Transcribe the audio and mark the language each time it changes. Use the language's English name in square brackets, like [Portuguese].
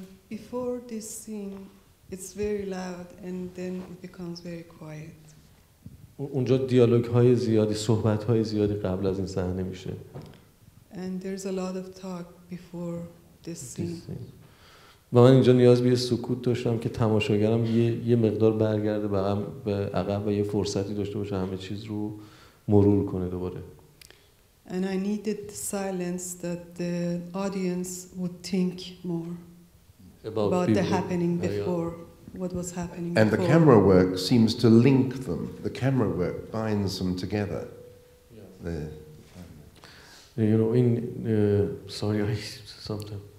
[English] Before this scene, it's very loud, and then it becomes very quiet. [Persian] اونجا دیالوگ های زیادی، صحبت های زیادی قبل از این صحنه میشه. [English] And there's a lot of talk before this scene. [Persian] و من اینجا نیاز به یه سکوت داشتم که تماشاگرم یه مقدار برگرده به عقب و یه فرصتی داشته باشه همه چیز رو مرور کنه دوباره. [English] And I needed silence that the audience would think more about the happening before, what was happening and before. The camera work seems to link them. The camera work binds them together. You know, sorry, sometimes.